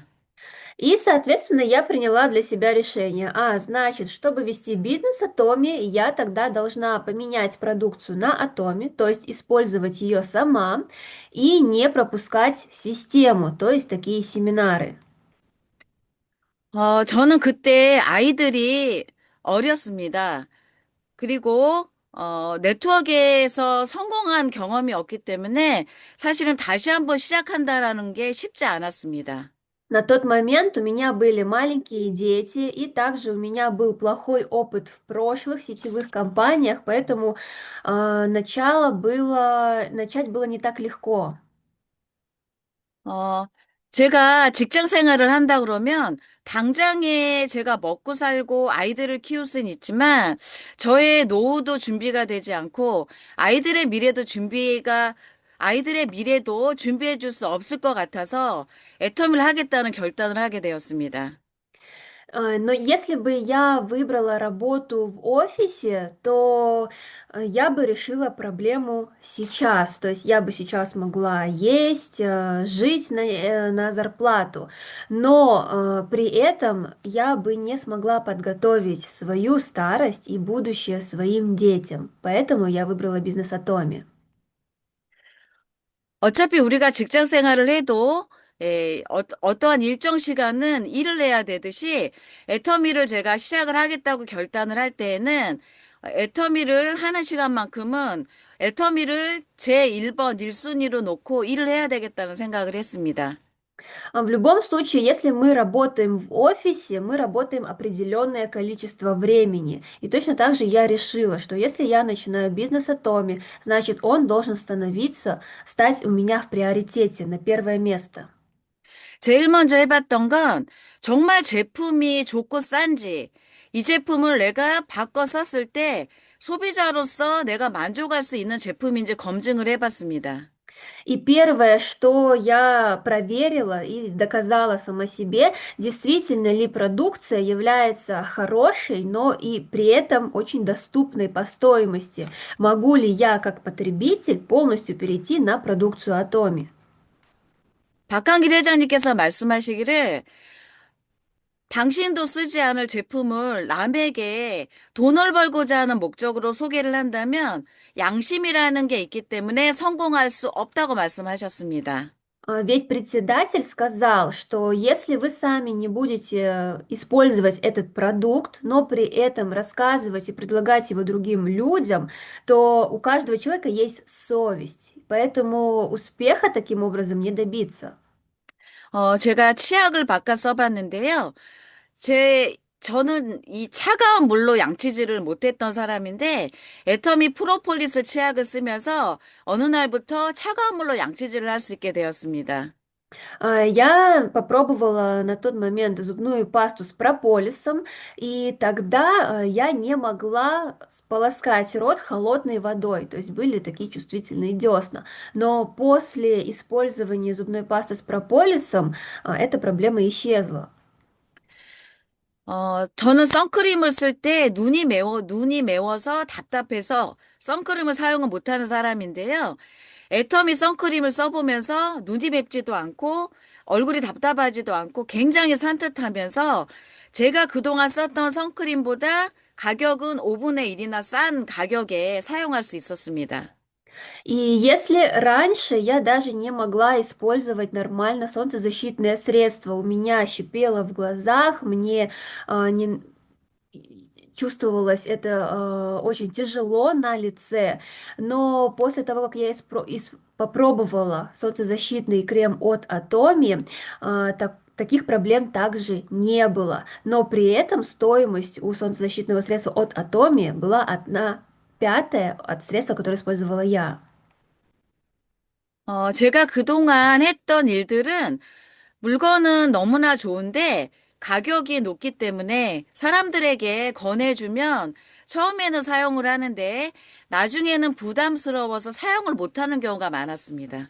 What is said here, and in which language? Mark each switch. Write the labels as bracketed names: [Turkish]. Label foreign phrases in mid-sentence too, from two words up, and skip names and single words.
[Russian] И, соответственно, я приняла для себя решение. Значит, чтобы вести бизнес Атоми, я тогда должна поменять продукцию на Атоми, то есть использовать ее сама и не пропускать систему, то есть такие семинары. [Korean] 저는 그때 아이들이 어렸습니다. 그리고 네트워크에서 성공한 경험이 없기 때문에 사실은 다시 한번 시작한다라는 게 쉽지 않았습니다. [Russian] На тот момент у меня были маленькие дети, и также у меня был плохой опыт в прошлых сетевых компаниях, поэтому начать было не так легко. [Korean] 어, 제가 직장 생활을 한다 그러면 당장에 제가 먹고 살고 아이들을 키울 수는 있지만 저의 노후도 준비가 되지 않고 아이들의 미래도 준비해 줄 수 없을 것 같아서 애터미를 하겠다는 결단을 하게 되었습니다. [Russian] Но если бы я выбрала работу в офисе, то я бы решила проблему сейчас. То есть я бы сейчас могла есть, жить на зарплату. Но при этом я бы не смогла подготовить свою старость и будущее своим детям. Поэтому я выбрала бизнес Атоми. [Korean] 어차피 우리가 직장 생활을 해도 어떠한 일정 시간은 일을 해야 되듯이 애터미를 제가 시작을 하겠다고 결단을 할 때에는 애터미를 하는 시간만큼은 애터미를 제 1번 1순위로 놓고 일을 해야 되겠다는 생각을 했습니다. [Russian] В любом случае, если мы работаем в офисе, мы работаем определенное количество времени. И точно так же я решила, что если я начинаю бизнес Атоми, значит, он должен стать у меня в приоритете на первое место. [Korean] 제일 먼저 해봤던 건 정말 제품이 좋고 싼지 이 제품을 내가 바꿔 썼을 때 소비자로서 내가 만족할 수 있는 제품인지 검증을 해봤습니다. [Russian] И первое, что я проверила и доказала сама себе, действительно ли продукция является хорошей, но и при этом очень доступной по стоимости. Могу ли я, как потребитель, полностью перейти на продукцию Atomi? [Korean] 박한길 회장님께서 말씀하시기를 당신도 쓰지 않을 제품을 남에게 돈을 벌고자 하는 목적으로 소개를 한다면 양심이라는 게 있기 때문에 성공할 수 없다고 말씀하셨습니다. [Russian] Ведь председатель сказал, что если вы сами не будете использовать этот продукт, но при этом рассказывать и предлагать его другим людям, то у каждого человека есть совесть. Поэтому успеха таким образом не добиться. [Korean] 제가 치약을 바꿔 써봤는데요. 저는 이 차가운 물로 양치질을 못했던 사람인데, 애터미 프로폴리스 치약을 쓰면서 어느 날부터 차가운 물로 양치질을 할 수 있게 되었습니다. [Russian] Я попробовала на тот момент зубную пасту с прополисом, и тогда я не могла сполоскать рот холодной водой, то есть были такие чувствительные десна. Но после использования зубной пасты с прополисом эта проблема исчезла. [Korean] 저는 선크림을 쓸 때 눈이 매워서 답답해서 선크림을 사용을 못하는 사람인데요. 애터미 선크림을 써보면서 눈이 맵지도 않고 얼굴이 답답하지도 않고 굉장히 산뜻하면서 제가 그동안 썼던 선크림보다 가격은 5분의 1이나 싼 가격에 사용할 수 있었습니다. [Russian] И если раньше я даже не могла использовать нормально солнцезащитное средство, у меня щипело в глазах, мне не чувствовалось это очень тяжело на лице, но после того, как я попробовала солнцезащитный крем от Atomi, таких проблем также не было. Но при этом стоимость у солнцезащитного средства от Atomi была 1/5 от средства, которое использовала я. [Korean] 제가 그동안 했던 일들은 물건은 너무나 좋은데 가격이 높기 때문에 사람들에게 권해주면 처음에는 사용을 하는데 나중에는 부담스러워서 사용을 못하는 경우가 많았습니다.